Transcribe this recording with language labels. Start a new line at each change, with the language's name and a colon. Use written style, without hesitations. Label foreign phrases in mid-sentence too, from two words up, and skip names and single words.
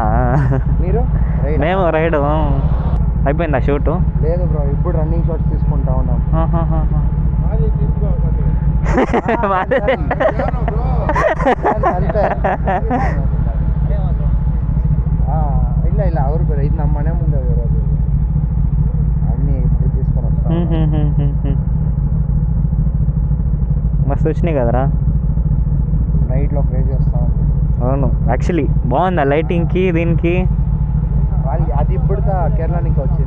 Telugu: మీరు మేము రైడ్ అయిపోయిందా షూట్? లేదు బ్రో, ఇప్పుడు
English: running shots
Telugu: తీసుకుంటా ఉన్నాం.
Kannada: ಇಲ್ಲ ಇಲ್ಲ ಅವ್ರು ಬೇರೆ ಇದು ನಮ್ಮ ಮನೆ ಮುಂದೆ ಇರೋದು
Telugu: అన్నీ ఇప్పుడు తీసుకొని వస్తాం. మస్తు వచ్చినాయి కదరా నైట్లో ప్లే చేస్తాం. అవును, యాక్చువల్లీ బాగుంది ఆ లైటింగ్కి దీనికి. అది ఇప్పుడు కేరళ నుంచి వచ్చింది.